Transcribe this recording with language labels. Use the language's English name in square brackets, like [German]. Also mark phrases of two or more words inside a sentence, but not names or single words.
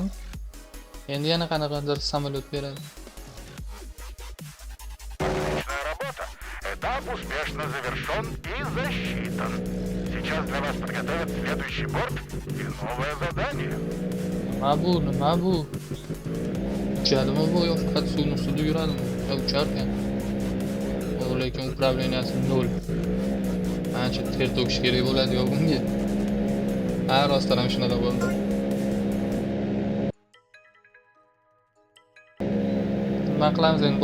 [Uzbek] Endi yana qanaqadir samolyot beradi. [Russian] Отличная работа. Этап успешно завершен и засчитан. Сейчас для вас подготовят следующий борт и новое задание. [Uzbek] Nima bu? Uchadimi bu yo faqat suvning ustida yuradimi? Uchar ekan. Lekin upravleniyasi 0. Ancha ter to'kish kerak bo'ladi-yo bunga. Ha, rostdan ham shunaqa bo'ldi. Nima qilamiz endi?